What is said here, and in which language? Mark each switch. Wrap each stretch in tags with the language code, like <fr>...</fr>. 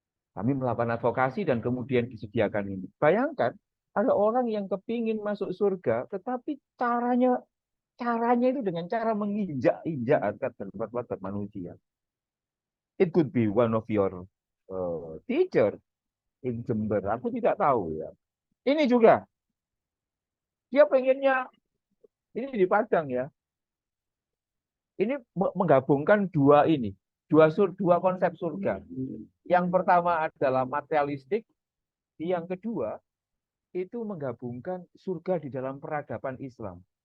<id>Kami melakukan advokasi dan kemudian disediakan ini. Bayangkan, ada orang yang kepingin masuk surga, tetapi caranya itu dengan cara menginjak-injak harkat dan martabat manusia.</id> <en>It could be one of your teacher in Jember.</en> <id>Aku tidak tahu ya. Ini juga dia pengennya ini di Padang ya. Ini menggabungkan dua ini, dua konsep surga. Yang pertama adalah materialistik, yang kedua itu menggabungkan surga di dalam peradaban Islam.</id>